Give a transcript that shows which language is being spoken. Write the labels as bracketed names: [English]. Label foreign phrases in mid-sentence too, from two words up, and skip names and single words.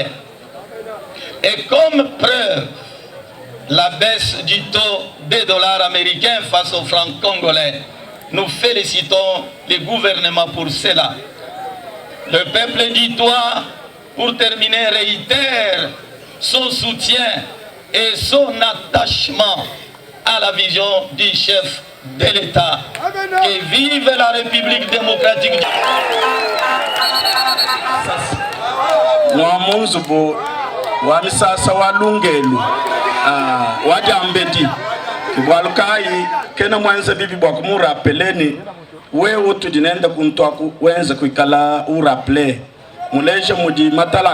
[French] Et comme preuve, la baisse du taux des dollars américains face au franc congolais, nous félicitons le gouvernement pour cela. Le peuple d'Itois, pour terminer, réitère son soutien et son attachement à la vision du chef de l'État. Que vive la République démocratique. [Luba-Katanga] Mwamunzubu wa misasa wa lungelu wa jambedi kibwalukai kena mwanza bibi bwa kumurapeleni wewe tudinenda kuntwaku wenza kuikala uraple muleje mudi matala